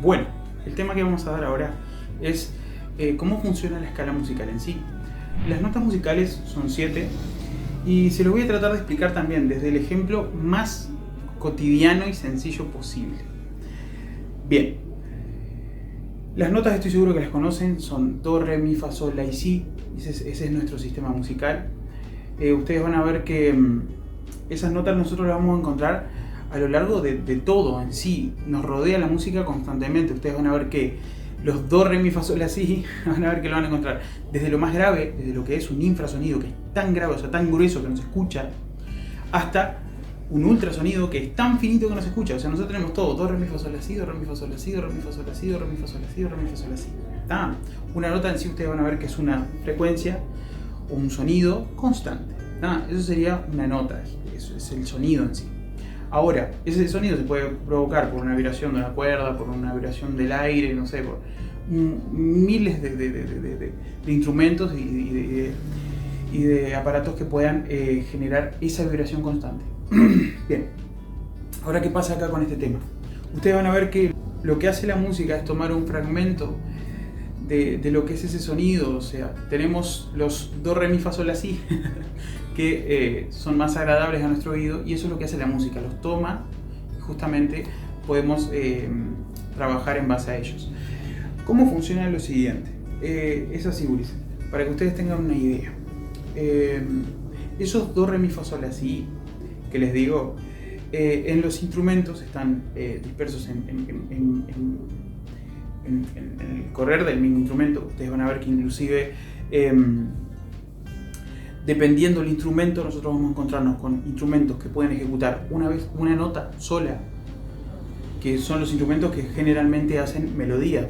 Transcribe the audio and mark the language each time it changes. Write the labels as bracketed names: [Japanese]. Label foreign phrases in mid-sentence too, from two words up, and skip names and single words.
[Spanish] Bueno, el tema que vamos a dar ahora es cómo funciona la escala musical en sí. Las notas musicales son 7 y se lo voy a tratar de explicar también desde el ejemplo más cotidiano y sencillo posible. Bien, las notas estoy seguro que las conocen, son do, re, mi, fa, sol, la y si. Ese es nuestro sistema musical. Ustedes van a ver que esas notas nosotros las vamos a encontrar a lo largo de todo en sí. Nos rodea la música constantemente. Ustedes van a ver que los do, re, mi, fa, sol, la, si, van a ver que lo van a encontrar desde lo más grave, desde lo que es un infrasonido que es tan grave, o sea, tan grueso que no se escucha, hasta un ultrasonido que es tan finito que no se escucha. O sea, nosotros tenemos todo: do, re, mi, fa, sol, la, si, do, re, mi, fa, sol, la, si, do, re, mi, fa, sol, la, si, do, re, mi, fa, sol, la, si, do, re, mi, fa, sol, la, si. ¿Está? Una nota en sí ustedes van a ver que es una frecuencia o un sonido constante. ¿Está? Eso sería una nota, eso es el sonido en sí. Ahora, ese sonido se puede provocar por una vibración de una cuerda, por una vibración del aire, no sé, por miles de instrumentos y de aparatos que puedan generar esa vibración constante. Bien, ahora ¿qué pasa acá con este tema? Ustedes van a ver que lo que hace la música es tomar un fragmento de lo que es ese sonido. O sea, tenemos los do, re, mi, fa, sol, la, si que son más agradables a nuestro oído, y eso es lo que hace la música, los toma y justamente podemos trabajar en base a ellos. ¿Cómo funciona lo siguiente? Es así, Ulises, para que ustedes tengan una idea. Esos do, re, mi, fa, sol, la, si que les digo, en los instrumentos están dispersos en el correr del mismo instrumento. Ustedes van a ver que inclusive dependiendo del instrumento, nosotros vamos a encontrarnos con instrumentos que pueden ejecutar una vez una nota sola, que son los instrumentos que generalmente hacen melodías.